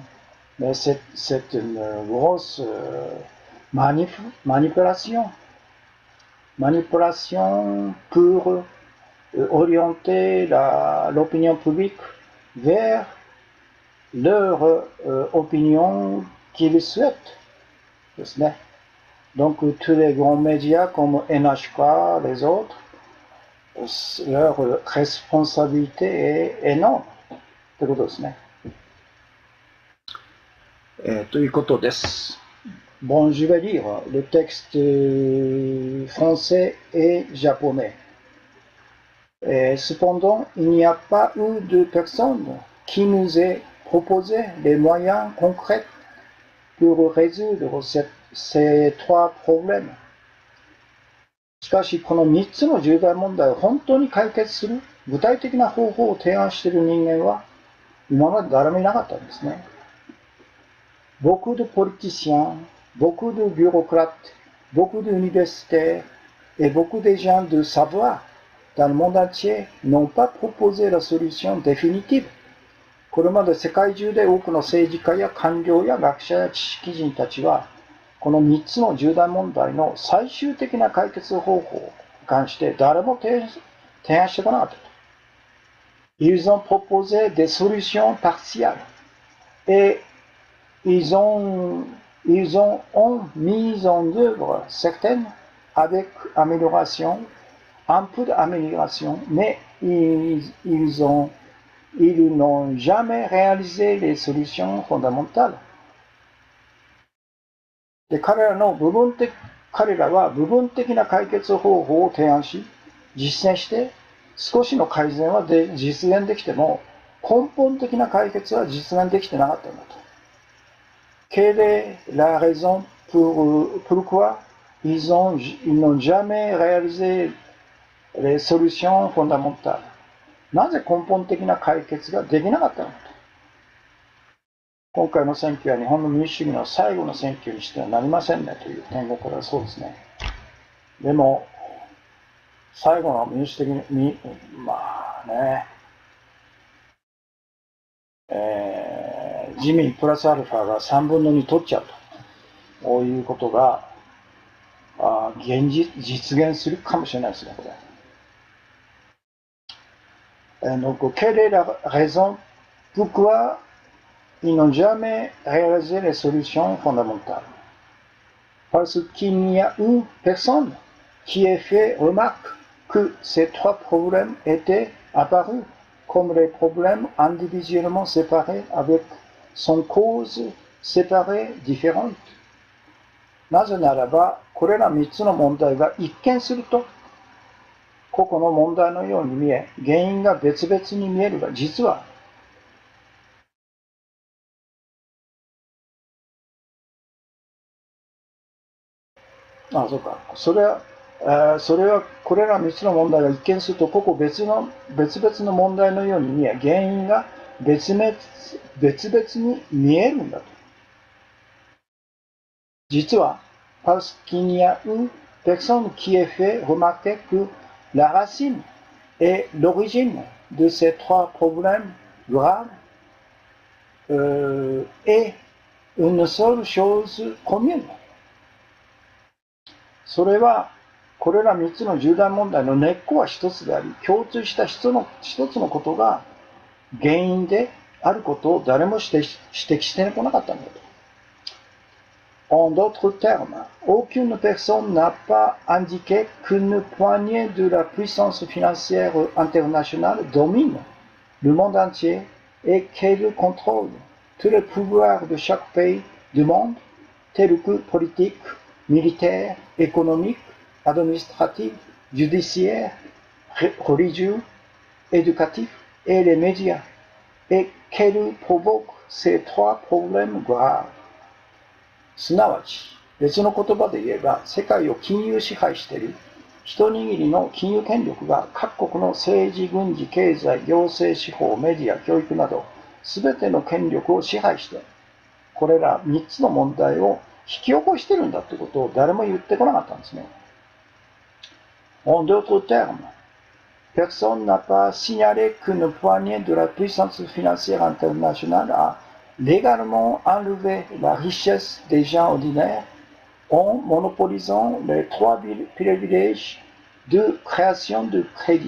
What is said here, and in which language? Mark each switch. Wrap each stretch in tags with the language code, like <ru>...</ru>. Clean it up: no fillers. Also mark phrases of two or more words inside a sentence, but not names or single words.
<fr>Mais c'est une grosse manipulation pour orienter l'opinion publique vers leur opinion qu'ils souhaitent. Donc tous les grands médias comme NHK, les autres, leur responsabilité est énorme.</fr> <ja>ということですね。ということです。</ja> <fr>Bon, je vais lire le texte français et japonais. Cependant, il n'y a pas eu de personne qui nous ait proposé des moyens concrets pour résoudre ces 3 problèmes.</fr> <ja>しかし、この3つの重大問題を本当に解決する具体的な方法を提案している人間は今まで誰もいなかったんですね。</ja> <fr>Beaucoup de politiciens, beaucoup de bureaucrates, beaucoup d'universitaires et beaucoup de gens de savoir dans le monde entier n'ont pas proposé la solution définitive.</fr> <ja>これまで世界中で多くの政治家や官僚や学者や知識人たちはこの3つの重大問題の最終的な解決方法に関して誰も提案してこなかった</ja> <fr>と。Ils ont proposé des solutions partielles et ils ont mis en œuvre certaines avec amélioration, un peu d'amélioration, mais ils n'ont jamais réalisé les solutions fondamentales.</fr> <ja>で、彼らは部分的な解決方法を提案し、実践して、少しの改善は実現できても、根本的な解決は実現できてなかったんだと。</ja> <fr>Quelle est la raison pourquoi ils n'ont jamais réalisé les solutions fondamentales?</fr> <ja>なぜ根本的な解決ができなかったのかと。今回の選挙は日本の民主主義の最後の選挙にしてはなりませんねという点からはそうですね。でも、最後の民主的に、まあね、自民プラスアルファが3分の2取っちゃうと。こういうことが、実現するかもしれないですね、これ。</ja> <fr>Donc, quelle est la raison pourquoi ils n'ont jamais réalisé les solutions fondamentales? Parce qu'il n'y a eu personne qui ait fait remarque que ces trois problèmes étaient apparus comme les problèmes individuellement séparés avec son cause séparée différente.</fr> <ja>なぜならば、これら3つの問題が一見すると、個々の問題のように見え、原因が別々に見えるが、実は、そうか。それはこれら3つの問題が一見すると、個々別々の問題のように見え、原因が別々に見えるんだと。</ja> <fr>実は、parce qu'il n'y a eu personne qui ait fait remarquer que la racine et l'origine de ces trois problèmes graves est une seule chose commune.</fr> <ja>それは、これら3つの重大問題の根っこは一つであり、共通した一つのことが原因であることを誰も指摘してこなかったんだと。</ja> <fr>En d'autres termes, aucune personne n'a pas indiqué qu'une poignée de la puissance financière internationale domine le monde entier et qu'elle contrôle tous les pouvoirs de chaque pays du monde, tels que politique, militaire, économique, administratif, judiciaire, religieux, éducatif et les médias, et qu'elle provoque ces trois problèmes graves.</fr> <ja>すなわち、別の言葉で言えば、世界を金融支配している一握りの金融権力が各国の政治、軍事、経済、行政、司法、メディア、教育など、すべての権力を支配して、これら3つの問題を引き起こしているんだということを誰も言ってこなかったんですね。</ja> <fr>En d'autres termes, personne n'a pas signalé qu'une poignée de la puissance financière internationale a légalement enlevé la richesse des gens ordinaires en monopolisant les trois privilèges de création de crédit.</fr>